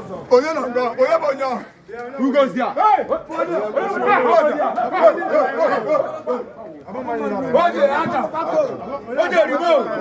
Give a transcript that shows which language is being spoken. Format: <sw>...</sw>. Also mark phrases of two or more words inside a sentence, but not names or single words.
<ig>Onye na nga? Onye bụ onye ahụ?</ig> <en>Who goes there? Hey!</en> <ig>Oje, aka. Oje, ribo.</ig>